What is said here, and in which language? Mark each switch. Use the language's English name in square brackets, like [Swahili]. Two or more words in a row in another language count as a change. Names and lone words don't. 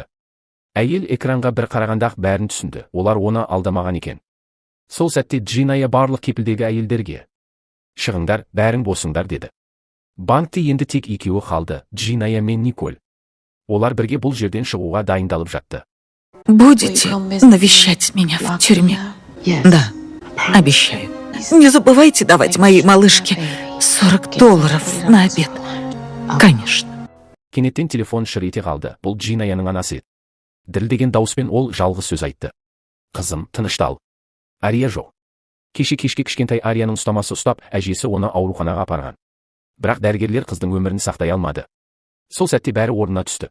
[Kazakh] Әйел экранға бір қарағанда-ақ бәрін түсінді, олар оны алдамаған екен. Сол сәтте Джиная барлық кепілдегі әйелдерге: шығыңдар, бәрің босыңдар деді. Банкте енді тек екеуі қалды, Джиная мен Николь. Олар бірге бұл жерден шығуға дайындалып жатты. [Russian] Будете навещать меня в тюрьме? Да, обещаю. Не забывайте давать моей малышке $40 на обед. Конечно. [Kazakh] Кенеттен телефон шыр ете қалды, бұл Джинаяның анасы еді. Дірілдеген дауыспен ол жалғыз сөз айтты. Қызым, тыныштал. Ария жоқ. Кешке кішкентай Арияның ұстамасы ұстап, әжесі оны ауруханаға апарған. Бірақ дәрігерлер қыздың өмірін сақтай алмады. Сол сәтте бәрі орнына түсті.